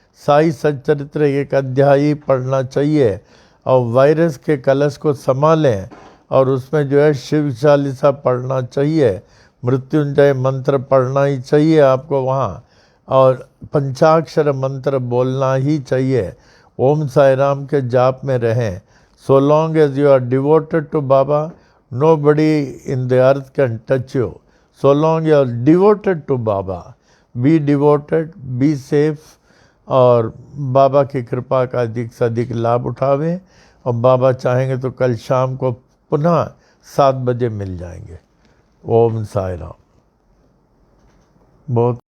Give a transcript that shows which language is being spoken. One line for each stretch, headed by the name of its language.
Hindi: साई सच्चरित्र एक अध्याय ही पढ़ना चाहिए और वायरस के कलश को संभालें और उसमें जो है शिव चालीसा पढ़ना चाहिए, मृत्युंजय मंत्र पढ़ना ही चाहिए आपको वहाँ, और पंचाक्षर मंत्र बोलना ही चाहिए। ओम साई राम के जाप में रहें।
English: So long as you are devoted to Baba, nobody in the earth can touch you. So long you are devoted to Baba, be devoted, be safe,
Hindi: और बाबा की कृपा का अधिक से अधिक लाभ उठावें। और बाबा चाहेंगे तो कल शाम को पुनः 7 बजे मिल जाएंगे। ओम साई राम। बहुत